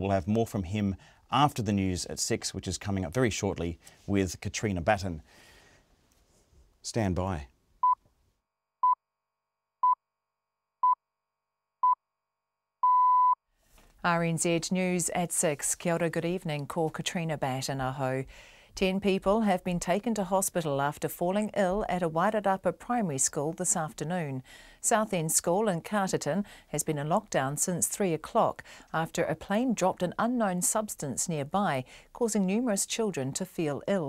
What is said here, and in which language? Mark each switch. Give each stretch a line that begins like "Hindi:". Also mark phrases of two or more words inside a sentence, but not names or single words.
English: We'll have more from him after the news at 6, which is coming up very shortly with Katrina Batten. Stand by. RNZ News at 6.
Māori: Kia ora,
English: good evening.
Māori: Ko Katrina Batten aho.
English: 10 people have been taken to hospital after falling ill at a Wairarapa primary school this afternoon. South End School in Carterton has been in lockdown since 3 o'clock after a plane dropped an unknown substance nearby, causing numerous children to feel ill.